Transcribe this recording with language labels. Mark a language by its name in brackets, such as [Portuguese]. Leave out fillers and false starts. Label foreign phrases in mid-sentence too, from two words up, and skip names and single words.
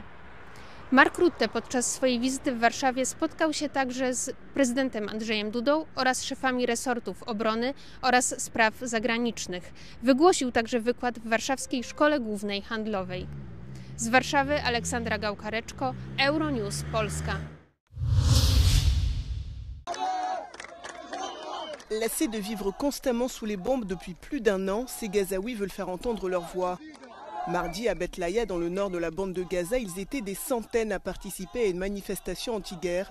[Polish] Mark Rutte podczas swojej wizyty w Warszawie spotkał się także z prezydentem Andrzejem Dudą oraz szefami resortów obrony oraz spraw zagranicznych. Wygłosił także wykład w Warszawskiej Szkole Głównej Handlowej. Z Warszawy Aleksandra Gałkareczko, Euronews Polska. [French] Lassés de vivre constamment sous les bombes depuis plus d'1 an, ces Gazaouis veulent faire entendre leur voix. Mardi, à Beth Laïa, dans le nord de la bande de Gaza, ils étaient des centaines à participer à une manifestation anti-guerre.